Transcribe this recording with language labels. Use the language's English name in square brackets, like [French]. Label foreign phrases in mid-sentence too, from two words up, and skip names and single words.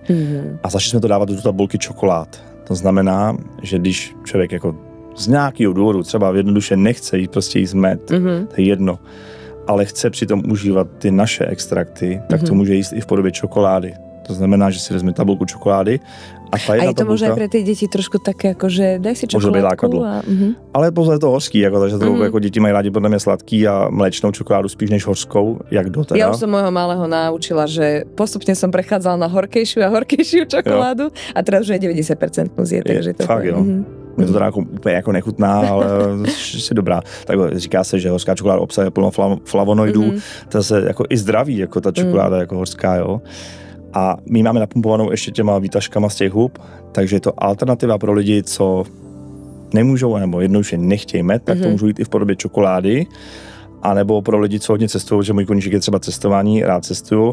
[Czech] A začali jsme to dávat do tabulky čokolád. To znamená, že když člověk jako z nějakého důvodu, třeba jednoduše nechce jíst prostě jíst med, to je jedno, ale chce přitom užívat ty naše extrakty, tak to může jíst i v podobě čokolády. To znamená, že si vezme tabulku čokolády a ta jedna tabulka... [Slovak] A je to možná pre tie deti trošku také, akože daj si čokoládku a... [Czech] Ale pozor, je to hořký, jako, takže to jako děti mají rádi podle mě sladký a mléčnou čokoládu spíš než hořkou, jak do teda. [Slovak] Ja už som môjho malého naučila, že postupne som prechádzala na horkejšiu a horkejšiu čokoládu a teraz už je 90% zje, takže to... [Czech] Fakt, jo. Je to teda jako, úplně jako nechutná, ale je dobrá. Tak říká se, že hořká čokoláda obsahuje plno flavonoidů, to se jako i zdraví, jako ta čokoláda jako hořká, jo. A my máme napumpovanou ještě těma výtažkama z těch hub, takže je to alternativa pro lidi, co nemůžou, nebo jednoduše nechtějí med, tak to můžou jít i v podobě čokolády, anebo pro lidi, co hodně cestují, že můj koníček je třeba cestování, rád cestuju.